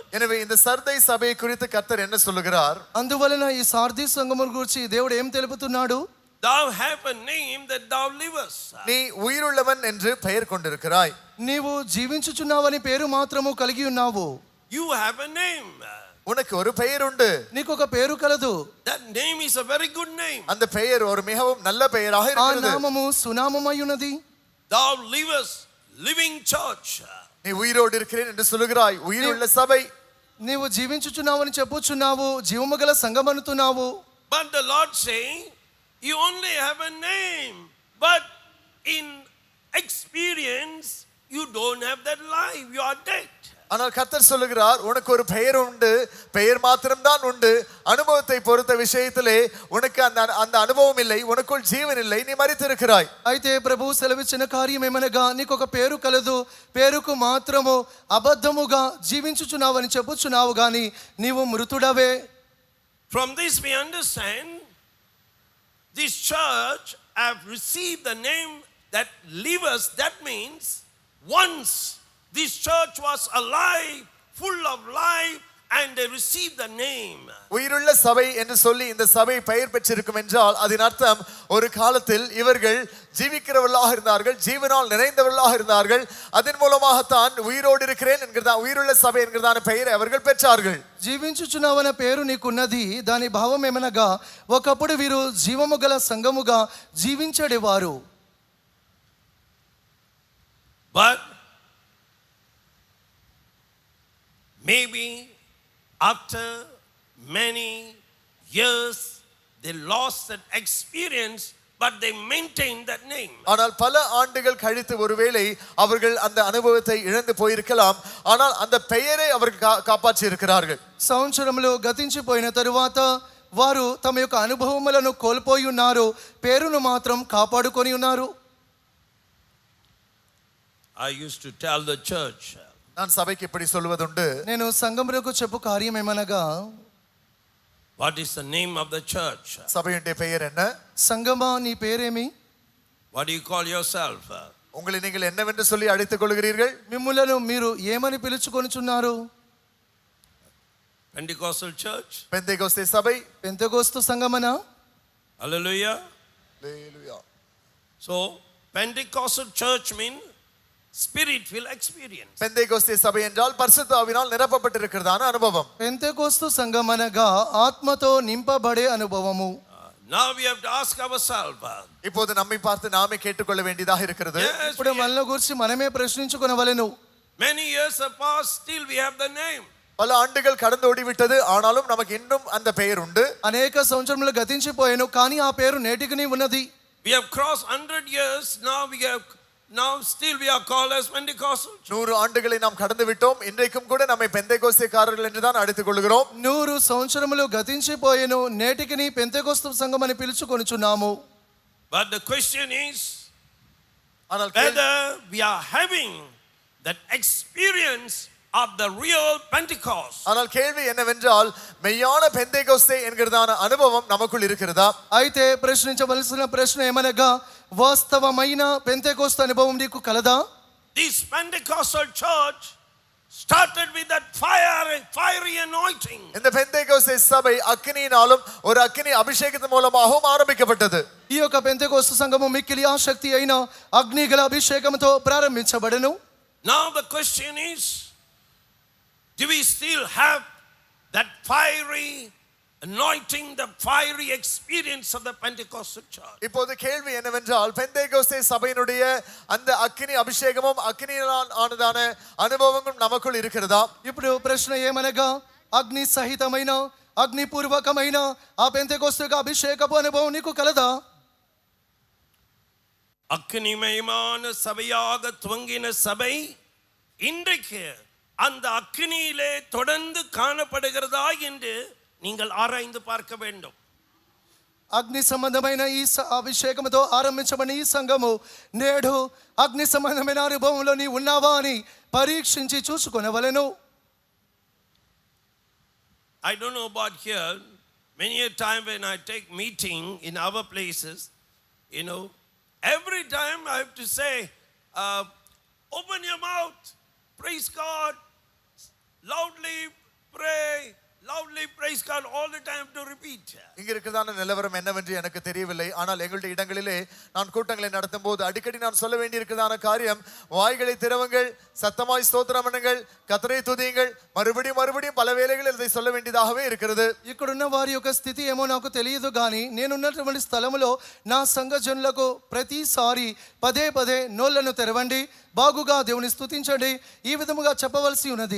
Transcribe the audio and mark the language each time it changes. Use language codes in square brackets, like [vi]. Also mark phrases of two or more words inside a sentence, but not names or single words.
[ta] எனவே இந்த சர்தை சபை குறித்து கர்த்தர் என்ன சொல்லுகிறார்? [te] అందువలన ఈ సార్దీ సంఘముల గురించి దేవుడు ఏం తెలుపుతున్నాడు? [en] thou have a name that thou livest. [ta] நீ உயிருள்ளவன் என்று பெயர் கொண்டிருக்கிறாய். [te] నీవు జీవించుచున్నావని పేరు మాత్రము కలిగి ఉన్నావు. [en] You have a name. [ta] உனக்கு ஒரு பெயர் உண்டு. [te] నీకు ఒక పేరు కలదు. [en] That name is a very good name. [ta] அந்த பெயர் ஒரு மிகவும் நல்ல பெயராக [te] ఆ [ta] இருக்கிறது. [te] నామము సునామమై ఉన్నది. [en] Thou livest, living church. [ta] நீ உயிரோடு இருக்கிறேன் என்று சொல்லுகிறாய். உயிருள்ள சபை. [te] నీవు జీవించుచున్నావని చెప్పుచున్నావు, జీవము గల సంఘమనుతున్నావు. [en] But the Lord saying, you only have a name, but in experience you don't have that life, you are dead. [ta] ஆனால் கர்த்தர் சொல்லுகிறார், உனக்கு ஒரு பெயர் உண்டு, பெயர் மாத்திரம்தான் உண்டு. அனுபவத்தை பொறுத்த விஷயத்திலே உனக்கு அந்த அனுபவம் இல்லை, உனக்குள் ஜீவன் இல்லை, நீ மரித்திருக்கிறாய். [te] అయితే ప్రభువు సెలవిచ్చిన కార్యం ఏమనగా నీకు ఒక పేరు కలదు, పేరుకు మాత్రము అబద్ధముగా జీవించుచున్నావని చెప్పుచున్నావు గాని నీవు మృతుడవే. [en] From this we understand this church have received the name that livers. That means once this church was alive, full of life, and they received the name. [ta] உயிருள்ள சபை என்று சொல்லி இந்த சபை பெயர் பெற்றிருக்கும் என்றால் அதன் அர்த்தம் ஒரு காலத்தில் இவர்கள் ஜீவிக்கிறவர்களாக இருந்தார்கள், ஜீவனால் நிறைந்தவர்களாக இருந்தார்கள். அதன் மூலமாகத்தான் உயிரோடு இருக்கிறேன் என்கிறதா உயிருள்ள சபை என்கிறதான பெயரை அவர்கள் பெற்றார்கள். [te] జీవించుచున్నావన్న పేరు నీకున్నది. దాని భావం ఏమనగా ఒకప్పుడు వీరు జీవము గల సంఘముగా జీవించేవారు. [en] But maybe after many years they lost that experience, but they maintained that name. [ta] ஆனால் பல ஆண்டுகள் கழித்து ஒருவேளை அவர்கள் அந்த அனுபவத்தை இழந்து போயிருக்கலாம், ஆனால் அந்த பெயரை அவர்கள் காப்பாற்றி இருக்கிறார்கள். [te] సంవత్సరములు గతించిపోయిన తరువాత వారు తమ యొక్క అనుభవములను కోల్పోయి ఉన్నారు, పేరును మాత్రం కాపాడుకొని ఉన్నారు. [en] I used to tell the church, [ta] நான் சபைக்கு இப்படி சொல்வதுண்டு, [te] నేను సంఘములకు చెప్పు కార్యం ఏమనగా, [en] what is the name of the church? [ta] சபையுடைய பெயர் என்ன? [te] సంఘమా నీ పేరేమి? [en] What do you call yourself? [ta] உங்களை நீங்கள் என்னவென்று சொல்லி அழைத்துக் கொள்கிறீர்கள்? [te] మిమ్ములను మీరు ఏమని పిలుచుకొనుచున్నారు? [en] Pentecostal church? [ta] பெந்தேகோஸ்தே சபை. [te] పెంతెకోస్తు సంఘమనా? [en] Hallelujah. Hallelujah. So Pentecostal church means spirit filled experience. [ta] பெந்தேகோஸ்தே சபை என்றால் பரிசுத்த ஆவியினால் நிரப்பப்பட்டிருக்கிறதான அனுபவம். [te] పెంతెకోస్తు సంఘం అనగా ఆత్మతో నింపబడే అనుభవము. [en] Now we have to ask ourselves. [ta] இப்போது நம்மை பார்த்து நாமே கேட்டுக்கொள்ள வேண்டியதாக இருக்கிறது. [en] Yes, [te] ఇప్పుడు మనల గురించి మనమే ప్రశ్నించుకొనవలెను. [en] many years have passed, still we have the name. [ta] பல ஆண்டுகள் கடந்து ஓடிவிட்டது, ஆனாலும் நமக்கு இன்னும் அந்த பெயர் உண்டு. [te] అనేక సంవత్సరములు గతించిపోయాను కానీ ఆ పేరు నేటికి ఉన్నది. [en] We have crossed 100 years. Now still we are called as Pentecostal. [ta] 100 ஆண்டுகளை நாம் கடந்து விட்டோம். இன்றைக்கும் கூட நம்மை பெந்தேகோஸ்தேக்காரர்கள் என்று தான் அழைத்துக் கொள்கிறோம். [te] 100 సంవత్సరములు గతించిపోయాను, నేటికి పెంతెకొస్తు సంఘం అని పిలుచుకొనుచున్నాము. [en] But the question is [ta] ஆனால் [en] whether we are having that experience of the real Pentecost. [ta] ஆனால் கேள்வி என்னவென்றால் மெய்யான பெந்தேகோஸ்தே என்கிறதான அனுபவம் நமக்குள் இருக்கிறதா? [te] అయితే ప్రశ్నించవలసిన ప్రశ్న ఏమనగా వాస్తవమైన పెంతెకొస్తు అనుభవం నీకు కలదా? [en] This Pentecostal church started with that fiery anointing. [ta] இந்த பெந்தேகோஸ்தே சபை அக்கினியினாலும் ஒரு அக்கினி அபிஷேகத்தின் மூலமாகவும் ஆரம்பிக்கப்பட்டது. [te] ఈ యొక్క పెంతెకొస్తు సంఘము మిక్కిలి ఆసక్తి అయిన అగ్నిగల అభిషేకముతో ప్రారంభించబడెను. [en] Now the question is, do we still have that fiery anointing, the fiery experience of the Pentecostal church? [ta] இப்போது கேள்வி என்னவென்றால் பெந்தேகோஸ்தே சபையினுடைய அந்த அக்கினி அபிஷேகமும் அக்கினியால் ஆனதான அனுபவங்களும் நமக்குள் இருக்கிறதா? [te] ఇప్పుడు ప్రశ్న ఏమనగా అగ్ని సహితమైన అగ్నిపూర్వకమైన ఆ పెంతెకొస్తు యొక్క అభిషేకపు అనుభవం నీకు కలదా? [ta] அக்கினிமயமான சபையாக துவங்கின சபை இன்றைக்கு அந்த அக்கினியிலே தொடர்ந்து காணப்படுகிறதா என்று நீங்கள் ஆராய்ந்து பார்க்க வேண்டும். [te] అగ్ని సంబంధమైన ఈ అభిషేకముతో ఆరంభించబడిన ఈ సంఘము నేడు అగ్ని సంబంధమైన అనుభవంలో నీ ఉన్నావా అని పరీక్షించి చూసుకొనవలెను. [en] I don't know about here, many a time when I take meeting in our places, every time I have to say, open your mouth, praise God, loudly pray, loudly praise God, all the time to repeat. [ta] இங்க இருக்கிறதான நிலவரம் என்னவென்று எனக்கு தெரியவில்லை. ஆனால் எங்களுடைய இடங்களிலே நான் கூட்டங்களை நடத்தும் போது அடிக்கடி நான் சொல்ல வேண்டி இருக்கிறதான காரியம், வாய்களை திறவுங்கள், சத்தமாய் ஸ்தோத்திரம் பண்ணுங்கள், கர்த்தரை துதியுங்கள். மறுபடியும் பல வேளைகளில் இதை சொல்ல வேண்டியதாகவே இருக்கிறது. [te] ఇక్కడున్న వారి యొక్క స్థితి ఏమో నాకు తెలియదు కానీ నేనున్నటువంటి స్థలములో నా సంఘ జనులకు ప్రతిసారి పదే నోళ్లను తెరవండి, బాగుగా దేవుని స్తుతించండి, ఈ విధముగా చెప్పవలసి ఉన్నది.